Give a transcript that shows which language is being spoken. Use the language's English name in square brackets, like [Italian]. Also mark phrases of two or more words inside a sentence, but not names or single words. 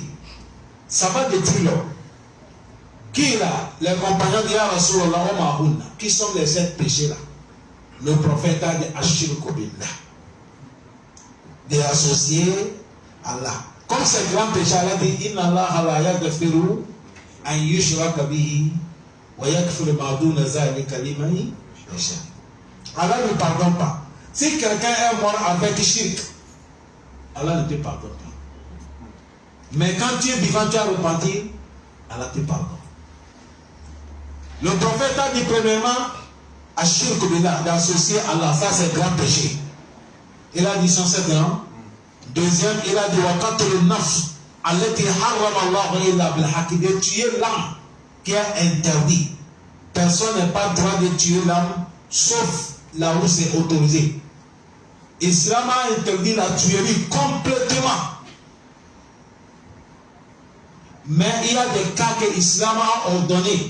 [French] Ça va détruire l'homme. Qui là? Les compagnons de Rasulallah wa Mahunna. Qui sont les 7 péchés là? Le prophète a dit [Arabic] الشرك بالله. [French] D'associer Allah. Comme c'est grand péché, Allah dit [Arabic] إن الله لا يغفر أن يشرك به ويغفر ما دون ذلك لمن يشاء. [French] Allah ne pardonne pas. Si quelqu'un est mort avec shirk, Allah ne te pardonne pas. Mais quand tu es vivant, tu as repenti, Allah te pardonne. Le prophète a dit premièrement, [Arabic] الشرك بالله, [French] d'associer Allah, ça c'est grand péché. Il a dit 107 ans. Deuxième, il a dit [Arabic] وقتل النفس التي حرم الله إلا بالحق, [French] de tuer l'âme qui est interdit. Personne n'est pas droit de tuer l'âme, sauf là où c'est autorisé. Islam a interdit la tuerie complètement. Mais il y a des cas que l'islam a ordonné.